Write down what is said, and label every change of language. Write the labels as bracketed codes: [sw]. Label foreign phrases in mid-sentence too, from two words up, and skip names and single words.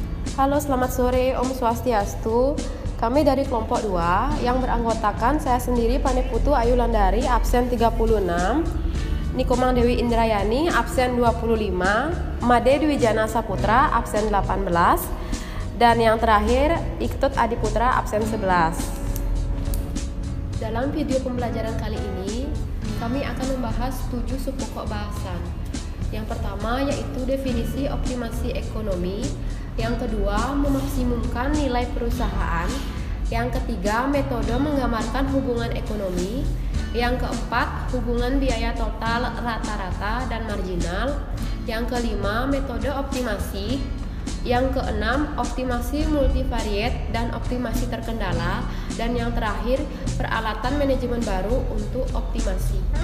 [id] Halo, selamat sore Om Swastiastu. Kami dari kelompok 2 yang beranggotakan saya sendiri Paneputu Ayu Landari absen 36, Nikomang Dewi Indrayani absen 25, Made Dwi Jana Saputra absen 18, dan yang terakhir Iktut Adi Putra absen 11. Dalam video pembelajaran kali ini kami akan membahas 7 subpokok bahasan. Yang pertama yaitu definisi optimasi ekonomi, yang kedua memaksimumkan nilai perusahaan, yang ketiga metode menggambarkan hubungan ekonomi, yang keempat hubungan biaya total rata-rata dan marginal, yang kelima metode optimasi, yang keenam optimasi multivariate dan optimasi terkendala, dan yang terakhir peralatan manajemen baru untuk optimasi.